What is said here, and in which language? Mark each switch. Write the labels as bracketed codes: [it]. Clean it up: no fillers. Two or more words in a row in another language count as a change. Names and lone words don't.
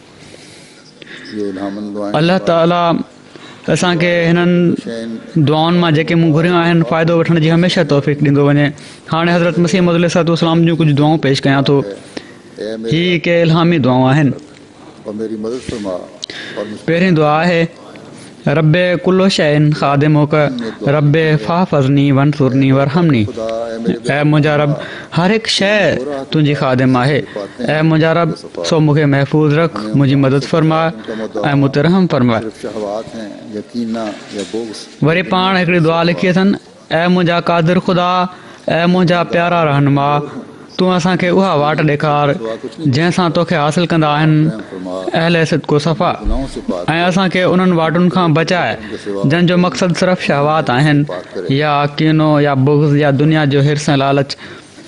[sd] अल्लाह ताला असांखे हिननि दुआउनि मां जेके मूं घुरियूं आहिनि फ़ाइदो वठण जी हमेशह तौफ़ीक़ ॾींदो वञे। हाणे हज़रत मसीह मौऊद अलैहिस्सलाम जूं कुझु दुआऊं पेश कयां थो। हीअ के इल्हामी दुआऊं आहिनि। पहिरीं दुआ आहे [ar] رب كل شيء خادمك رب فاحفظني وانصرني وارحمني. [sd] ऐं मुंहिंजा रब हर हिकु शइ तुंहिंजी ख़ादिम आहे ऐं मुंहिंजा रब सो मूंखे महफ़ूज़ रख मुंहिंजी मदद फ़रमाए ऐं मूं ते रहम फ़रमाए। वरी पाण हिकिड़ी दुआ लिखी अथनि ऐं मुंहिंजा क़ादिर ख़ुदा ऐं मुंहिंजा प्यारा रहनुमा तूं असांखे उहा वाट ॾेखार जंहिंसां तोखे हासिलु कंदा आहिनि अहले सिदको सफ़ा ऐं असांखे उन्हनि वाटुनि खां बचाए जंहिंजो मक़सदु सिर्फ़ु शहवात आहिनि या कीनो या बुग़्ज़ या दुनिया जो हिर्स ऐं लालच।